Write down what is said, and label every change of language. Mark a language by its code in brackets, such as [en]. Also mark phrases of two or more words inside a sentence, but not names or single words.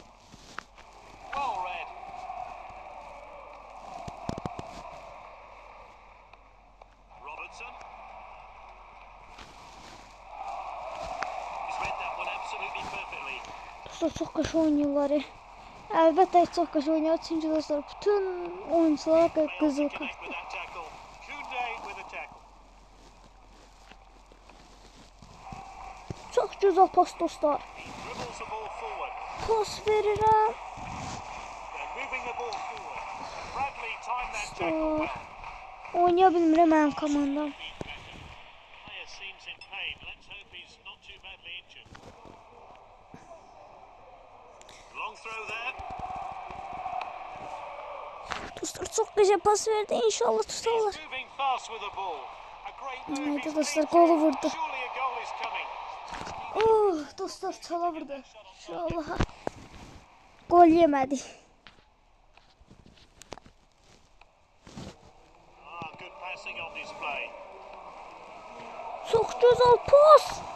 [tr] Dostlar çok kaşe oynuyorlar. Elbette çok kaşe oynuyor çünkü dostlar bütün oyuncular kızıl kartlı. Çok güzel pas dostlar. [az] Pas verirəm. Oynaya bilmirəm mənim komandam. [tr] Dostlar çok güzel pas verdi. İnşallah tutarlar. Haydi dostlar golu vurdu. Dostlar çala vurdu. İnşallah gol yemedi. Çok güzel pas.